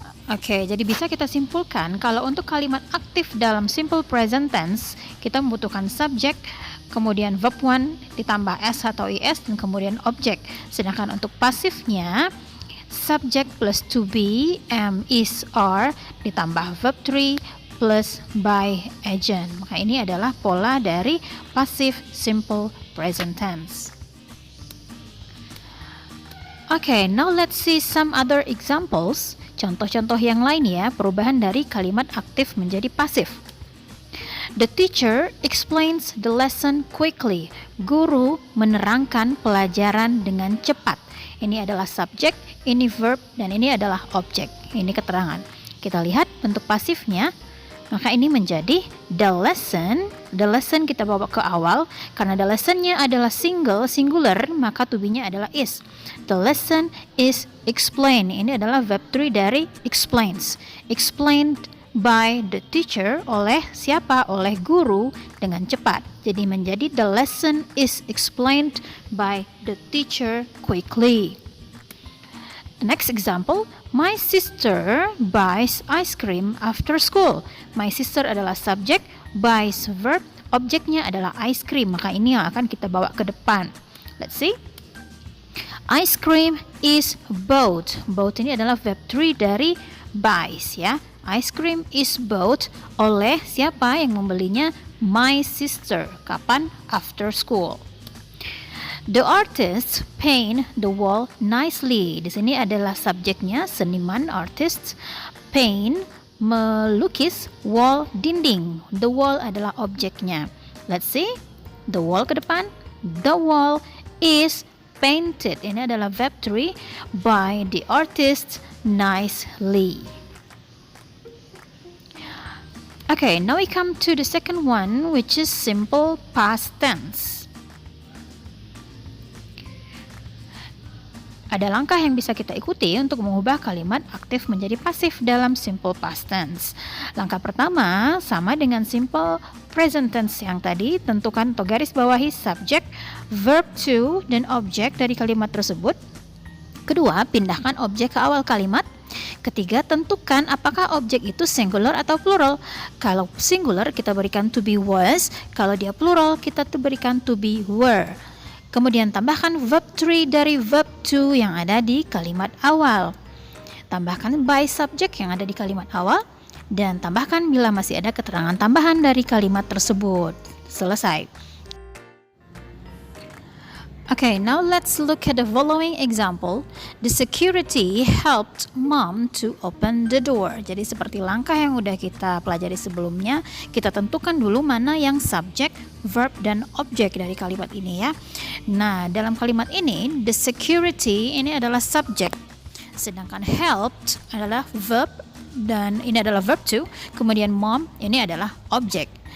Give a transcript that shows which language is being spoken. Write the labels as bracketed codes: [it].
[id] Oke, jadi bisa kita simpulkan kalau untuk kalimat aktif dalam simple present tense, kita membutuhkan subjek, kemudian verb 1 ditambah s atau is, dan kemudian objek. Sedangkan untuk pasifnya, subject plus to be, am, is, are, ditambah verb 3, plus by agent. Maka ini adalah pola dari passive simple present tense. [en] Okay, now let's see some other examples. [id] Contoh-contoh yang lain ya, perubahan dari kalimat aktif menjadi pasif. [en] The teacher explains the lesson quickly. [id] Guru menerangkan pelajaran dengan cepat. Ini adalah subjek, ini verb, dan ini adalah objek. Ini keterangan. Kita lihat bentuk pasifnya. Maka ini menjadi the lesson. The lesson kita bawa ke awal. Karena the lessonnya adalah singular, maka to be-nya adalah is. [en] The lesson is explained. [id] Ini adalah verb 3 dari explains. [en] Explained by the teacher, [id] oleh siapa? Oleh guru dengan cepat. Jadi menjadi [en] the lesson is explained by the teacher quickly. Next example, my sister buys ice cream after school. My sister [id] adalah subjek, [en] buys verb, [id] objeknya adalah [en] ice cream. [id] Maka ini yang akan kita bawa ke depan. [en] Let's see. Ice cream is bought. [id] Bought ini adalah verb 3 dari buys, ya. [en] Ice cream is bought [id] oleh siapa yang membelinya? [en] My sister. [id] Kapan? [en] After school. The artists paint the wall nicely. [id] Di sini adalah subjeknya, seniman, [en] artists. [id] Paint, melukis, wall, dinding. The wall adalah objeknya. [en] Let's see. The wall [id] ke depan. [en] The wall is painted. [id] Ini adalah [en] verb 3 by the artist nicely. Okay, now we come to the second one, which is simple past tense. [id] Ada langkah yang bisa kita ikuti untuk mengubah kalimat aktif menjadi pasif dalam simple past tense. Langkah pertama sama dengan simple present tense yang tadi, tentukan atau garis bawahi subjek, verb to, dan objek dari kalimat tersebut. Kedua, pindahkan objek ke awal kalimat. Ketiga, tentukan apakah objek itu singular atau plural. Kalau singular kita berikan to be was, kalau dia plural kita berikan to be were. Kemudian tambahkan verb 3 dari verb to yang ada di kalimat awal. Tambahkan by subject yang ada di kalimat awal. Dan tambahkan bila masih ada keterangan tambahan dari kalimat tersebut. Selesai. [en] Okay, now let's look at the following example. The security helped mom to open the door. [id] Jadi seperti langkah yang udah kita pelajari sebelumnya, kita tentukan dulu mana yang subjek, verb, dan objek dari kalimat ini ya. Nah, dalam kalimat ini, the security ini adalah subjek, sedangkan helped adalah verb, dan ini adalah verb to, kemudian mom ini adalah objek.